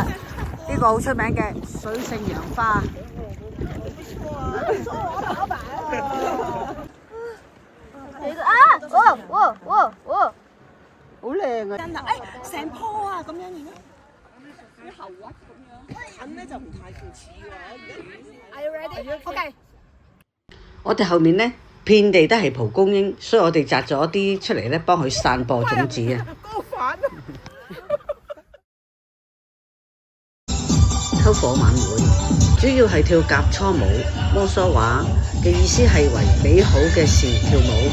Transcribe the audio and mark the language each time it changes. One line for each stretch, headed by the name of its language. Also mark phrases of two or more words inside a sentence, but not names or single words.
Cantonese: 呢個好出名嘅水性楊花。好靚啊！真啊！成棵啊咁樣嘅，啲後屈咁樣，近咧就唔太似喎。
English: Are you ready?
Cantonese: OK。我哋後面呢，遍地都係蒲公英，所以我哋摘咗啲出嚟咧，幫佢散播種子啊。高反啊！篝火晚會主要係跳甲初舞，摩梭話嘅意思係為美好嘅事跳舞。